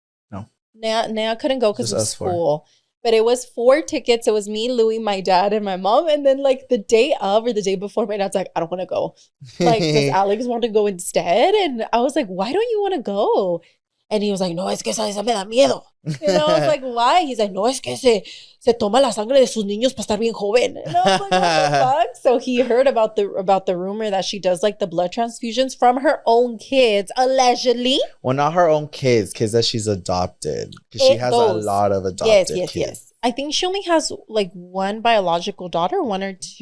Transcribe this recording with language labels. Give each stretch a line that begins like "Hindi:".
English: No. Naya couldn't go because of school. But it was 4 tickets. It was me, Louie, my dad, and my mom. And then like the day of or the day before, my dad's like, I don't want to go. Like, does Alex want to go instead? And I was like, why don't you want to go? And he was like,
Spanish: no, es que esa me da miedo.
English: And I was like, why? He's like,
Spanish: no, es que se toma la sangre de sus niños para estar bien joven.
English: And I was like, what the fuck? So he heard about the rumor that she does like the blood transfusions from her own kids, allegedly. Well, not her own kids that she's adopted. Because she has a lot of adopted kids. Yes. I think she only has like 1 biological daughter, 1 or 2